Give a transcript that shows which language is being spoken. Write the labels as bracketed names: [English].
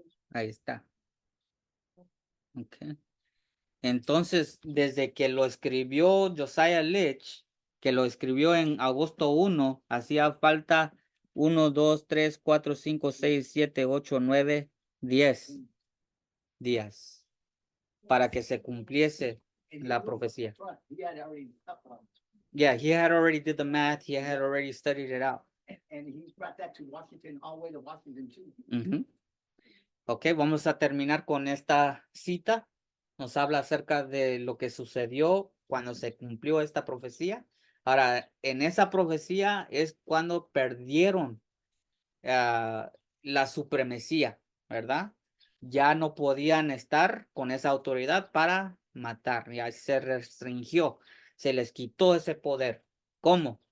[Spanish] Ahí está. Ok. Entonces, desde que lo escribió Josiah Litch, que lo escribió en agosto 1, hacía falta 1, 2, 3, 4, 5, 6, 7, 8, 9, 10 días para que se cumpliese la profecía. [English] He had already cut one. Yeah, he had already did the math. He had already studied it out. And he brought that to Washington, all the way to Washington too. [Spanish] Ujú. Ok, vamos a terminar con esta cita. Nos habla acerca de lo que sucedió cuando se cumplió esta profecía. Ahora, en esa profecía es cuando perdieron la supremacía, ¿verdad? Ya no podían estar con esa autoridad para matar, ya se restringió, se les quitó ese poder. ¿Cómo?